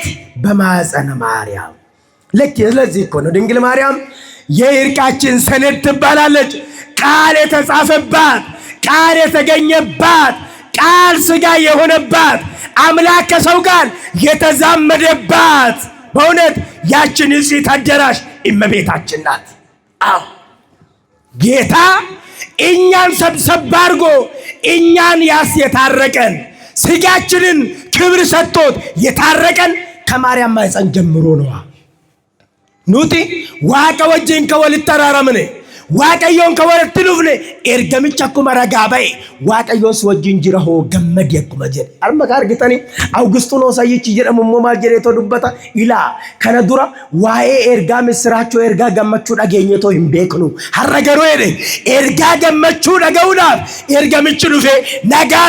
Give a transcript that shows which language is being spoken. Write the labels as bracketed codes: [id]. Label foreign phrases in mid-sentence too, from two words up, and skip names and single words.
[am] በማኅፀነ ማርያም። ለዚህ እኮ ነው ድንግል ማርያም የእርቃችን ሰነድ ትባላለች። ቃል የተጻፈባት፣ ቃል የተገኘባት፣ ቃል ሥጋ የሆነባት፣ አምላክ ከሰው ጋር የተዛመደባት በእውነት ያችን ንጽሕት አዳራሽ እመቤታችን ናት። አዎ ጌታ እኛን ሰብሰብ አድርጎ እኛን የታረቀን ስጋችንን ክብር ሰጥቶት የታረቀን ከማርያም ማኅፀን ጀምሮ ነው። [om] nuti waaqa wajjin kan walitti araaramne waaqayyoon ka walitti dhufne ergamicha akkuma ragaa ba'e waaqayyoos wajjin jira hoo gammadi akkuma jedhe arma ka argitani Awugisxinoos ayyichi jedhamu immoo maal jedheetoo dubbata ilaa kana dura waa'ee ergaa misiraachoo ergaa gammachuu dhageenyetoo hin beeknu har'a garuu jedhe ergaa gammachuu dhaga'uudhaaf ergamichi dhufe nagaan